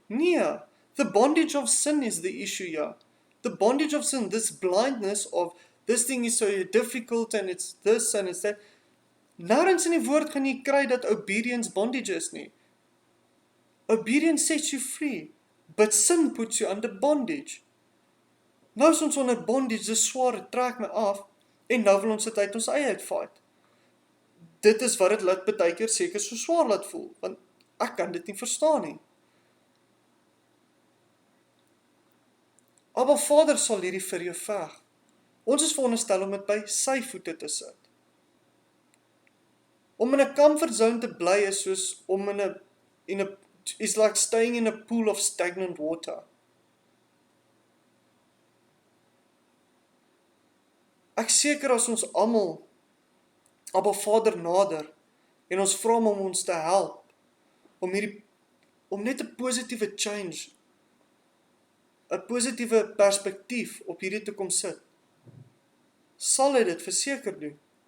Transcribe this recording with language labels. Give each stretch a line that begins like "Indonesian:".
English: Nee, the bondage of sin is the issue here. The bondage of sin, this blindness of, this thing is so difficult and it's this and it's that.
Afrikaans: Nêrens in die woord gaan jy kry dat obedience bondage is nie.
English: Obedience sets you free, but sin puts you under bondage.
Afrikaans: Nou is ons onder bondage, dis swaar, het trek my af, en nou wil ons dit uit ons eie uitfight. Dit is wat het laat baie keer seker so swaar laat voel, want ek kan dit nie verstaan nie. Abba Vader sal hierdie vir jou veg. Ons is veronderstel om dit by sy voete te sit. Om in 'n comfort zone te bly is soos om
English: is like staying in a pool of stagnant water.
Afrikaans: Ek seker as ons almal Abba Vader nader en ons vra hom om ons te help om net 'n positiewe change, 'n positiewe perspektief op hierdie te kom sit, sal hy dit verseker doen.